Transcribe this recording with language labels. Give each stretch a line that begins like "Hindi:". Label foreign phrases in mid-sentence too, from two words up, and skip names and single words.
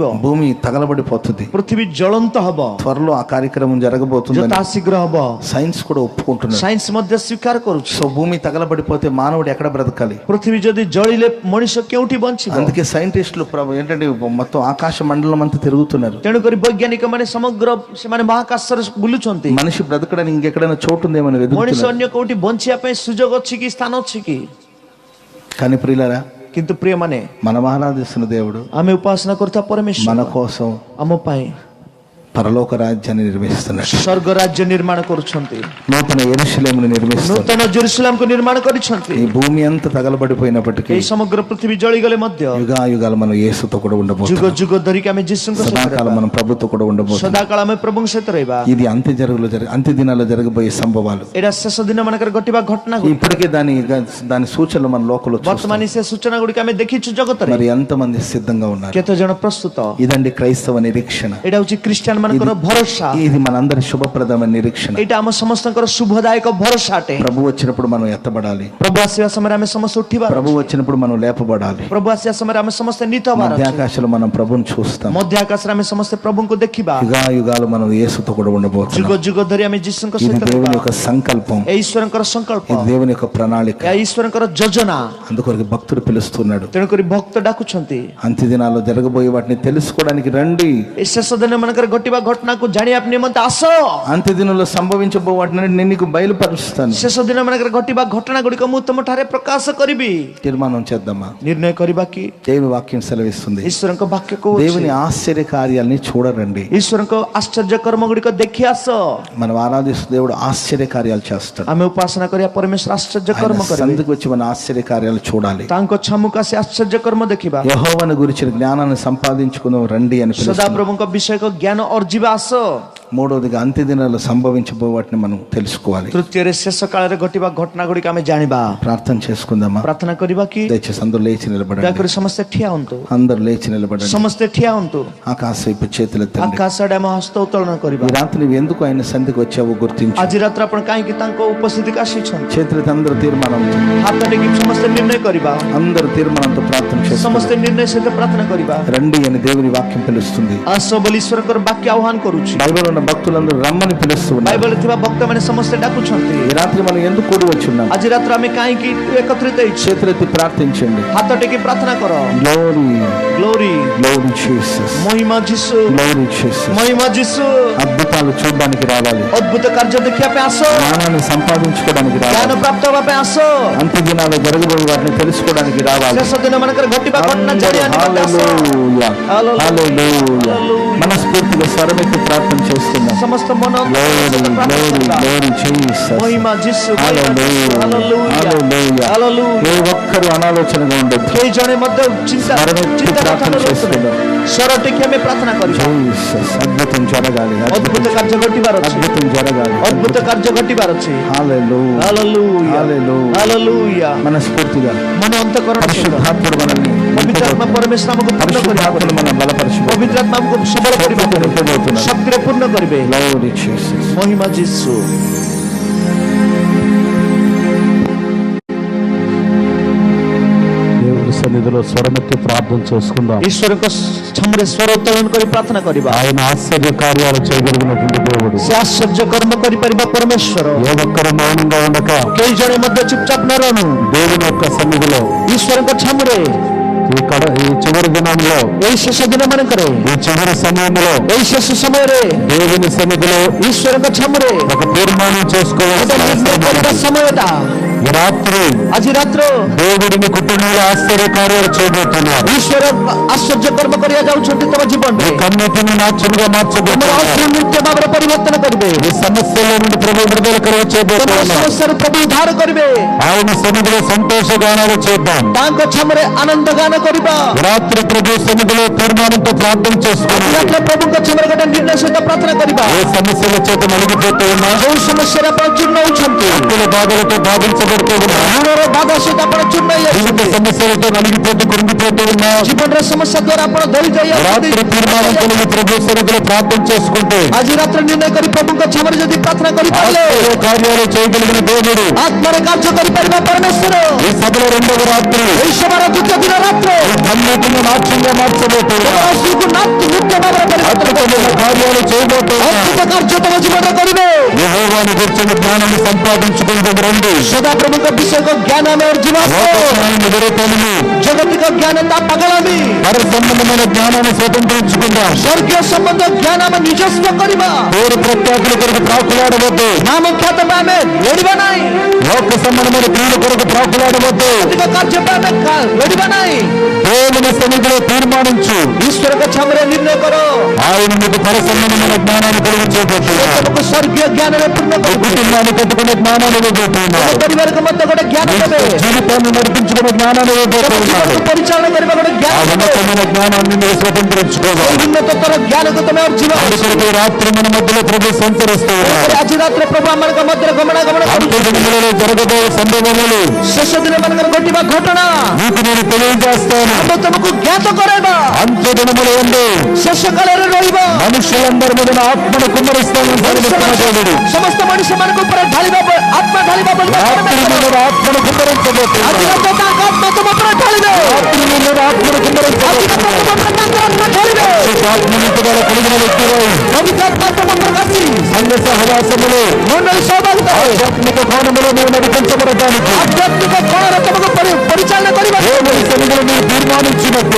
Telugu: భూమి తగలబడిపోతుంది,
Odia: ପୃଥିବୀ ଜ୍ୱଳନ୍ତ ହବ,
Telugu: త్వరలో ఆ కార్యక్రమం జరగబోతుంది.
Odia: ଯଥା ଶୀଘ୍ର ହବ।
Telugu: సైన్స్ కూడా ఒప్పుకుంటున్నారు.
Odia: ସାଇନ୍ସ ମଧ୍ୟ ସ୍ୱୀକାର କରୁଛି।
Telugu: సో భూమి తగలబడిపోతే మానవుడు ఎక్కడ బ్రతకాలి?
Odia: ପୃଥିବୀ ଯଦି ଜଳିଲେ ମଣିଷ କେଉଁଠି ବଞ୍ଚିବ?
Telugu: అందుకే సైంటిస్టులు ఏంటంటే మొత్తం ఆకాశ మండలం అంతా తిరుగుతున్నారు.
Odia: ତେଣୁକରି ବୈଜ୍ଞାନିକ ମାନେ ସମଗ୍ର ସେମାନେ ମହାକାଶରେ ବୁଲୁଛନ୍ତି।
Telugu: మనిషి బ్రతకడానికి ఇంకెక్కడైనా చోటు ఉందేమని
Odia: ମଣିଷ
Telugu: వెతుకుతున్నారు.
Odia: ଅନ୍ୟ କୋଉଠି ବଞ୍ଚିବା ପାଇଁ ସୁଯୋଗ ଅଛି କି, ସ୍ଥାନ ଅଛି କି?
Telugu: కానీ ప్రియులారా,
Odia: କିନ୍ତୁ ପ୍ରିୟମାନେ,
Telugu: మనం ఆరాధిస్తున్న దేవుడు
Odia: ଆମେ ଉପାସନା କରୁଥିବା
Telugu: మన
Odia: ପରମେଶ୍ୱର
Telugu: కోసం
Odia: ଆମ ପାଇଁ
Telugu: పరలోక రాజ్యాన్ని నిర్మిస్తున్నాడు.
Odia: ସ୍ୱର୍ଗ ରାଜ୍ୟ ନିର୍ମାଣ କରୁଛନ୍ତି,
Telugu: నూతన యెరూషలేమును నిర్మిస్తున్నాడు.
Odia: ନୂତନ ଜେରୁସଲାମକୁ ନିର୍ମାଣ କରିଛନ୍ତି।
Telugu: ఈ భూమి అంతా తగలబడిపోయినప్పటికీ
Odia: ଏହି ସମଗ୍ର పృథివୀ ଜଳିଗଲେ ମଧ୍ୟ
Telugu: యుగాయుగాలు మనం యేసుతో కూడా
Odia: ଯୁଗ
Telugu: ఉండబోతున్నాం.
Odia: ଯୁଗ ଧରିକି ଆମେ ଯୀଶୁଙ୍କ ସହିତ
Telugu: సదాకాలం
Odia: ରହିବା।
Telugu: మనం ప్రభుతో కూడా ఉండబోతున్నాం.
Odia: ସଦାକାଳ ଆମେ ପ୍ରଭୁଙ୍କ ସହିତ ରହିବା।
Telugu: ఇది అంత్య దినాల్లో జరగబోయే సంభవాలు.
Odia: ଏଇଟା ଶେଷ ଦିନ ମାନଙ୍କରେ ଘଟିବା ଘଟଣା।
Telugu: ఇప్పటికే దాని సూచనలు మన లోకంలో చూస్తున్నాం.
Odia: ବର୍ତ୍ତମାନ ସେ ସୂଚନା ଗୁଡିକ ଆମେ ଦେଖିଛୁ ଜଗତରେ।
Telugu: మరి ఎంతమంది సిద్ధంగా ఉన్నారు?
Odia: କେତେ ଜଣ ପ୍ରସ୍ତୁତ?
Telugu: ఇదండి క్రైస్తవ నిరీక్షణ.
Odia: ଏଇଟା ହଉଛି ଖ୍ରୀଷ୍ଟିଆନ ମାନଙ୍କର ଭରସା।
Telugu: ఇది మనందరి శుభప్రదమైన నిరీక్షణ.
Odia: ଏଇଟା ଆମ ସମସ୍ତଙ୍କର ଶୁଭଦାୟକ ଭରସା ଅଟେ।
Telugu: ప్రభు వచ్చినప్పుడు మనం ఎత్తబడాలి.
Odia: ପ୍ରଭୁ ଆସିବା ସମୟରେ ଆମେ ସମସ୍ତେ ଉଠିବା।
Telugu: ప్రభు వచ్చినప్పుడు మనం లేపబడాలి.
Odia: ପ୍ରଭୁ ଆସିବା ସମୟରେ ଆମେ ସମସ୍ତେ ନୀତ ହବାର ଅଛି।
Telugu: మధ్యాకాశంలో మనం ప్రభుని చూస్తాం.
Odia: ମଧ୍ୟ ଆକାଶରେ ଆମେ ସମସ୍ତେ ପ୍ରଭୁଙ୍କୁ ଦେଖିବା।
Telugu: యుగాయుగాలు మనం యేసుతో కూడా
Odia: ଯୁଗ
Telugu: ఉండబోతున్నాం.
Odia: ଯୁଗ ଧରି ଆମେ ଯୀଶୁଙ୍କ
Telugu: ఇది
Odia: ସହିତ
Telugu: దేవుని
Odia: ରହିବା।
Telugu: యొక్క సంకల్పం,
Odia: ଏହା ଈଶ୍ୱରଙ୍କର ସଂକଳ୍ପ,
Telugu: ఇది దేవుని యొక్క ప్రణాళిక.
Odia: ଏହା ଈଶ୍ୱରଙ୍କର ଯୋଜନା।
Telugu: అందుకొరకు భక్తుడు పిలుస్తున్నాడు.
Odia: ତେଣୁକରି ଭକ୍ତ ଡାକୁଛନ୍ତି,
Telugu: అంత్య దినాల్లో జరగబోయే వాటిని తెలుసుకోవడానికి రండి.
Odia: ଏ ଶେଷ ଦିନ ମାନଙ୍କରେ ଘଟିବା ଘଟଣାକୁ ଜାଣିବା ନିମନ୍ତେ ଆସ।
Telugu: అంత్య దినంలో సంభవించబో వాటిని నేను నీకు బయలుపరుస్తాను.
Odia: ଶେଷ ଦିନ ମାନଙ୍କରେ ଘଟିବା ଘଟଣା ଗୁଡିକ ମୁଁ ତମ ଠାରେ ପ୍ରକାଶ କରିବି।
Telugu: తీర్మానం చేద్దామా?
Odia: ନିର୍ଣ୍ଣୟ କରିବା କି?
Telugu: దేవుని వాక్యం సెలవిస్తుంది,
Odia: ଈଶ୍ୱରଙ୍କ ବାକ୍ୟ କହୁଛି,
Telugu: దేవుని ఆశ్చర్య కార్యాలని చూడరండి.
Odia: ଈଶ୍ୱରଙ୍କ ଆଶ୍ଚର୍ଯ୍ୟ କର୍ମ ଗୁଡିକ ଦେଖି ଆସ।
Telugu: మనం ఆరాధిస్తున్న దేవుడు ఆశ్చర్య కార్యాలు చేస్తాడు.
Odia: ଆମେ ଉପାସନା କରିବା ପରମେଶ୍ୱର ଆଶ୍ଚର୍ଯ୍ୟ
Telugu: ఆయన
Odia: କର୍ମ କରିବେ।
Telugu: సందుకు వచ్చి మన ఆశ్చర్య కార్యాలు చూడాలి.
Odia: ତାଙ୍କ ଛାମୁକୁ ଆସି ଆଶ୍ଚର୍ଯ୍ୟ କର୍ମ ଦେଖିବା।
Telugu: యెహోవాను గురించిన జ్ఞానాన్ని సంపాదించుకుందాం రండి అని
Odia: ସଦା
Telugu: పిలుస్తున్నాడు.
Odia: ପ୍ରଭୁଙ୍କ ବିଷୟକ ଜ୍ଞାନ ଅର୍ଜିବା ଆସ।
Telugu: మూడవదిగా అంత్య దినాల్లో సంభవించబో వాటిని మనం తెలుసుకోవాలి.
Odia: ତୃତୀୟରେ ଶେଷ କାଳରେ ଘଟିବା ଘଟଣା ଗୁଡିକ ଆମେ ଜାଣିବା।
Telugu: ప్రార్థన చేసుకుందామా?
Odia: ପ୍ରାର୍ଥନା କରିବା କି?
Telugu: దయచేసి అందరూ లేచి నిలబడండి.
Odia: ଦୟାକରି ସମସ୍ତେ ଠିଆ ହୁଅନ୍ତୁ।
Telugu: అందరూ లేచి నిలబడండి.
Odia: ସମସ୍ତେ ଠିଆ ହୁଅନ୍ତୁ।
Telugu: ఆకాశ వైపు చేతులెత్తండి.
Odia: ଆକାଶ ଆଡେ ଆମ ହସ୍ତ ଉତ୍ତୋଳନ କରିବା।
Telugu: ఈ రాత్రి నువ్వు ఎందుకు ఆయన సన్నిధికి వచ్చావో గుర్తించు.
Odia: ଆଜି ରାତିରେ ଆପଣ କାହିଁକି ତାଙ୍କ ଉପସ୍ଥିତିకి ଆସିଛନ୍ତି?
Telugu: చేతులెత్తి అందరూ తీర్మానం,
Odia: ହାତ ଟେକି ସମସ୍ତେ ନିର୍ଣ୍ଣୟ କରିବା।
Telugu: అందరూ తీర్మానంతో ప్రార్థన చేస్తారు.
Odia: ସମସ୍ତେ ନିର୍ଣ୍ଣୟ ସହିତ ପ୍ରାର୍ଥନା କରିବା।
Telugu: రండి అని దేవుని వాక్యం పిలుస్తుంది.
Odia: ଆସ ବୋଲି ଈଶ୍ୱରଙ୍କର ବାକ୍ୟ ଆହ୍ୱାନ କରୁଛି।
Telugu: బైబిల్ ఉన్న భక్తులందరూ రమ్మని పిలుస్తున్నారు.
Odia: ବାଇବଲରେ ଥିବା ଭକ୍ତମାନେ ସମସ୍ତେ ଡାକୁଛନ୍ତି।
Telugu: ఈ రాత్రి మనం ఎందుకు కూడి వచ్చున్నాం?
Odia: ଆଜି ରାତିରେ ଆମେ କାହିଁକି ଏକତ୍ରିତ ହେଇଛୁ?
Telugu: చేతులెత్తి ప్రార్థించండి.
Odia: ହାତ ଟେକି ପ୍ରାର୍ଥନା କର।
Telugu: గ్లోరీ
Odia: ଗ୍ଲୋରି,
English: Glory Jesus,
Odia: ମହିମା ଯୀଶୁ,
English: Glory Jesus.
Odia: ମହିମା ଯୀଶୁ।
Telugu: అద్భుతాలు చూడడానికి రావాలి.
Odia: ଅଦ୍ଭୁତ କାର୍ଯ୍ୟ ଦେଖିବା ପାଇଁ ଆସ।
Telugu: జ్ఞానాన్ని సంపాదించుకోవడానికి
Odia: ଜ୍ଞାନ
Telugu: రావాలి.
Odia: ପ୍ରାପ୍ତ ହେବା ପାଇଁ ଆସ।
Telugu: అంత్య దినాల్లో జరగబోయే వాటిని తెలుసుకోవడానికి రావాలి.
Odia: ଶେଷ ଦିନ ମାନଙ୍କରେ ଘଟିବା ଘଟଣା
Telugu: అందరూ
Odia: ଜାଣିବା ନିମନ୍ତେ ଆସ।
Telugu: హల్లెలూయా, హల్లెలూయా. మనస్ఫూర్తిగా స్వరమెత్తి ప్రార్థన చేస్తున్నాం.
Odia: ସମସ୍ତ ମନ
English: Glory glory glory Jesus.
Odia: ମହିମା ଯୀଶୁ,
Telugu: హల్లెలూయా, హల్లెలూయా.
Odia: ହାଲେଲୁୟା।
Telugu: ఏ ఒక్కరు అనాలోచనగా ఉండొద్దు.
Odia: କେହି ଜଣେ ମଧ୍ୟ
Telugu: స్వరమెత్తి ప్రార్థన చేస్తున్నాం.
Odia: ସ୍ୱର ଟେକି ଆମେ ପ୍ରାର୍ଥନା କରିବା।
Telugu: జీసస్, అద్భుతం జరగాలి.
Odia: ଅଦ୍ଭୁତ କାର୍ଯ୍ୟ ଘଟିବାର ଅଛି।
Telugu: అద్భుతం జరగాలి.
Odia: ଅଦ୍ଭୁତ କାର୍ଯ୍ୟ ଘଟିବାର ଅଛି।
Telugu: హల్లెలూయా,
Odia: ହାଲେଲୁୟା,
Telugu: హల్లెలూయా.
Odia: ହାଲେଲୁୟା।
Telugu: మనస్ఫూర్తిగా
Odia: ମନ ଅନ୍ତଃକରଣ ସହିତ
Telugu: పరిశుద్ధాత్ముడు మనల్ని
Odia: ପବିତ୍ର ଆତ୍ମା ପରମେଶ୍ୱର ଆମକୁ ପୂର୍ଣ୍ଣ କରିବା।
Telugu: పరిశుద్ధాత్ముడు మనం బలపరచుకోవాలి.
Odia: ପବିତ୍ର ଆତ୍ମା ଆମକୁ ସବଳ କରିବା,
Telugu: నింపబోతున్నాడు.
Odia: ଶକ୍ତିରେ ପୂର୍ଣ୍ଣ କରିବେ।
English: Glory Jesus.
Odia: ମହିମା ଯୀଶୁ।
Telugu: దేవుని సన్నిధిలో స్వరమెత్తి ప్రార్థన చేసుకుందాం.
Odia: ଈଶ୍ୱରଙ୍କ ଛାମୁରେ ସ୍ୱର ଉତ୍ତୋଳନ କରି ପ୍ରାର୍ଥନା କରିବା।
Telugu: ఆయన ఆశ్చర్య కార్యాలు చేయగలిగినటువంటి దేవుడు.
Odia: ସେ ଆଶ୍ଚର୍ଯ୍ୟ କର୍ମ କରିପାରିବା ପରମେଶ୍ୱର।
Telugu: ఏ ఒక్కరు మౌనంగా ఉండక
Odia: କେହି ଜଣେ ମଧ୍ୟ ଚୁପଚାପ ନ ରହୁ।
Telugu: దేవుని యొక్క సన్నిధిలో
Odia: ଈଶ୍ୱରଙ୍କ ଛାମୁରେ
Telugu: ఈ చివరి దినంలో,
Odia: ଏଇ ଶେଷ ଦିନ ମାନଙ୍କରେ,
Telugu: ఈ చివరి సమయంలో
Odia: ଏଇ ଶେଷ ସମୟରେ
Telugu: దేవుని సన్నిధిలో
Odia: ଈଶ୍ୱରଙ୍କ ଛାମୁରେ
Telugu: ఒక తీర్మానం
Odia: ଗୋଟେ
Telugu: చేసుకోవాల్సిన
Odia: ନିର୍ଣ୍ଣୟ କରିବା ସମୟଟା।
Telugu: ఈ రాత్రి
Odia: ଆଜି ରାତ୍ର
Telugu: దేవుడిని కుటుంబంలో ఆశ్చర్య కార్యాలు చేయబోతున్నారు.
Odia: ଈଶ୍ୱର ଆଶ୍ଚର୍ଯ୍ୟ କର୍ମ କରିବା ଯାଉଛନ୍ତି ତମ ଜୀବନରେ।
Telugu: కన్నిటిని నాట్యముగా
Odia: ତମର
Telugu: మార్చబోతున్నారు.
Odia: ଅଶ୍ରୁ ନୃତ୍ୟ ଭାବରେ ପରିବର୍ତ୍ତନ କରିବେ।
Telugu: ఈ సమస్యల నుండి ప్రభు విడుదల
Odia: ତମର
Telugu: చేయబోతున్నారు.
Odia: ସମସ୍ୟାରୁ ପ୍ରଭୁ ଉଦ୍ଧାର କରିବେ।
Telugu: ఆయన సన్నిధిలో సంతోష గానాలు చేద్దాం.
Odia: ତାଙ୍କ ଛାମୁରେ ଆନନ୍ଦ ଗାନ କରିବା।
Telugu: రాత్రి ప్రభు సన్నిధిలో తీర్మానంతో ప్రార్థన
Odia: ଆଜି
Telugu: చేసుకోండి.
Odia: ରାତିରେ ପ୍ରଭୁଙ୍କ ଛାମୁରେ ଗୋଟେ ନିର୍ଣ୍ଣୟ ସହିତ ପ୍ରାର୍ଥନା କରିବା।
Telugu: ఏ సమస్యల చేత నలిగిపోతూ ఉన్నా,
Odia: ଯୋଉ ସମସ୍ୟାରେ ଆପଣ ଚୂର୍ଣ୍ଣ ହଉଛନ୍ତି,
Telugu: అప్పుల బాధలతో బాధించబడుతున్నా, కృంగిపోబడుతూ ఉన్నా,
Odia: ଋଣର ବାଧା ସହିତ ଆପଣ ଚୂର୍ଣ୍ଣ
Telugu: జీవిత
Odia: ହେଇଯାଉଛନ୍ତି।
Telugu: సమస్యలతో నలిగిపోతూ కృంగిపోతూ ఉన్నా,
Odia: ଜୀବନର ସମସ୍ୟା ଦ୍ୱାରା ଆପଣ ଦଳି
Telugu: రాత్రి తీర్మానం
Odia: ଯାଇଛନ୍ତି।
Telugu: కలిగి ప్రభు సన్నిధిలో ప్రార్థన చేసుకుంటే
Odia: ଆଜି ରାତ୍ରରେ ନିର୍ଣ୍ଣୟ କରି ପ୍ରଭୁଙ୍କ କ୍ଷମରେ ଯଦି ପ୍ରାର୍ଥନା କରିପାରିଲେ,
Telugu: ఆత్మీయ కార్యాలు చేయగలిగిన దేవుడు
Odia: ଆତ୍ମାରେ କାର୍ଯ୍ୟ କରିପାରିବା ପରମେଶ୍ୱର
Telugu: ఈ సభలో రెండవ రాత్రి
Odia: ଏହି ସଭାର ଦ୍ୱିତୀୟ ଦିନ ରାତ୍ର
Telugu: అన్నిటిని నాట్యంగా మార్చబోతున్నా,
Odia: ସ୍ତ୍ରୀକୁ ନୃତ୍ୟ ଭାବରେ ପରିବର୍ତ୍ତନ
Telugu: అద్భుతమైన కార్యాలు చేయబోతున్నా.
Odia: ଅଦ୍ଭୁତ କାର୍ଯ୍ୟ ତମ ଜୀବନରେ କରିବେ।
Telugu: యెహోవాను గురించిన జ్ఞానాన్ని సంపాదించుకుందాం రండి.
Odia: ସଦାପ୍ରଭୁଙ୍କ ବିଷୟକ ଜ୍ଞାନ ଆମେ ଅର୍ଜନ
Telugu: లోకజ్ఞానాన్ని విరతము,
Odia: ଜଗତିକ ଜ୍ଞାନ ତା ପାଗଳାମି
Telugu: పర సంబంధమైన జ్ఞానాన్ని స్వతంత్రించుకుందాం.
Odia: ସ୍ୱର୍ଗୀୟ ସମ୍ବନ୍ଧ ଜ୍ଞାନ ଆମେ ନିଜସ୍ୱ କରିବା।
Telugu: పేరు ప్రఖ్యాతుల కొరకు ప్రాకులాడవద్దు,
Odia: ନାମ ଖ୍ୟାତ ପାଇଁ ଆମେ ଲୋଡ଼ିବା ନାହିଁ।
Telugu: లోక సంబంధమైన క్రియల కొరకు ప్రాకులాడవద్దు.
Odia: ଅଧିକ କାର୍ଯ୍ୟ ପାଇଁ ଆମେ ଲୋଡ଼ିବା ନାହିଁ।
Telugu: దేవుని సన్నిధిలో తీర్మానించు,
Odia: ଈଶ୍ୱରଙ୍କ କ୍ଷମରେ ନିର୍ଣ୍ଣୟ କର।
Telugu: ఆయన మీకు పర సంబంధమైన జ్ఞానాన్ని కలిగి
Odia: ସେ
Telugu: చేయబోతున్నారు.
Odia: ତମକୁ ସ୍ୱର୍ଗୀୟ ଜ୍ଞାନରେ ପୂର୍ଣ୍ଣ
Telugu: ఈ
Odia: କରିବେ।
Telugu: కుటుంబాన్ని కట్టుకునే జ్ఞానాన్ని ఇవ్వబోతున్నారు.
Odia: ପରିବାରକୁ ମଧ୍ୟ ଗୋଟେ ଜ୍ଞାନ ଦେବେ।
Telugu: జీవితాన్ని నడిపించుకునే జ్ఞానాన్ని
Odia: ତମ
Telugu: ఇవ్వబోతున్నారు.
Odia: ଜୀବନକୁ ପରିଚାଳନା କରିବା ଗୋଟେ
Telugu: ఆ
Odia: ଜ୍ଞାନ ଦେବେ।
Telugu: ఉన్నతమైన జ్ఞానాన్ని మీరు స్వతంత్రించుకోవాలి.
Odia: ଏହି ଉନ୍ନତତର ଜ୍ଞାନକୁ ତମେ ଅର୍ଜିବ।
Telugu: అందుకొరకు ఈ రాత్రి మన మధ్యలో ప్రభు సంచరిస్తూ ఉన్నారు.
Odia: ଆଜି ରାତିରେ ପ୍ରଭୁ ଆମମାନଙ୍କ ମଧ୍ୟରେ ଗମନାଗମନ
Telugu: అంత్య
Odia: କରୁଛନ୍ତି।
Telugu: దినములలో జరగబోయే సంభవములు
Odia: ଶେଷ ଦିନ ମାନଙ୍କର ଘଟିବା ଘଟଣା
Telugu: నీకు నేను తెలియజేస్తాను.
Odia: ଆମେ ତମକୁ ଜ୍ଞାତ କରାଇବା।
Telugu: అంత్య దినములు ఎందు
Odia: ଶେଷ କାଳରେ ରହିବ।
Telugu: మనుషులందరి మీద ఆత్మను కుమ్మరిస్తానని సెలవిస్తున్న దేవుడు
Odia: ସମସ୍ତ ମଣିଷ ମାନଙ୍କ ଉପରେ ଢାଳିବା ଆତ୍ମା ଢାଳିବା ବୋଲି
Telugu: రాత్రి మీద ఆత్మను
Odia: ଆଜି
Telugu: కుమ్మరించబోతున్నాడు.
Odia: ରାତ ତାଙ୍କ ଆତ୍ମା ତୁମ ଉପରେ ଢାଳିବେ।
Telugu: రాత్రి మీద ఆత్మను
Odia: ଆଜି ରାତ
Telugu: కుమ్మరించబోతున్నాడు.
Odia: ତୁମ ଉପରେ ତାଙ୍କ ଆତ୍ମା ଢାଳିବେ।
Telugu: ఆత్మనింపుగా కలిగిన వ్యక్తివై
Odia: ପବିତ୍ରାତ୍ମା ତୁମ ଉପରେ ଆସି
Telugu: సంఘ సహవాసములు
Odia: ମଣ୍ଡଳୀ ସହଭାଗିତା ହେବେ।
Telugu: ఆధ్యాత్మిక కోణములో నీవు నడిపించబడటానికి
Odia: ଆଧ୍ୟାତ୍ମିକ କୋଣରେ ତମକୁ ପରିଚାଳନା କରିବା।
Telugu: దేవుని సన్నిధిలో నీవు తీర్మానించినప్పుడు